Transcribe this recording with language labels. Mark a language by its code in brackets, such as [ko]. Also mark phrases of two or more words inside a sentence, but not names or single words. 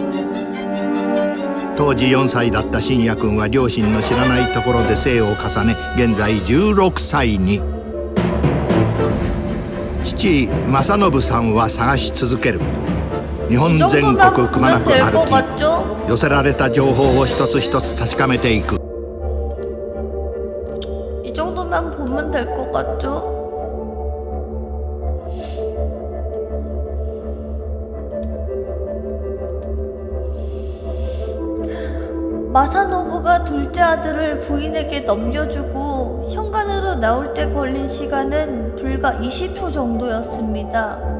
[ja] 当時4歳だった信也君は両親の知らないところで生を重ね、現在16歳に。父正信さんは探し続ける。日本全国くまなく歩き、寄せられた情報を一つ一つ確かめていく。 [ko] 이 정도만 보면 될 것 같죠? 마사노부가 둘째 아들을 부인에게 넘겨주고 현관으로 나올 때 걸린 시간은 불과 20초 정도였습니다.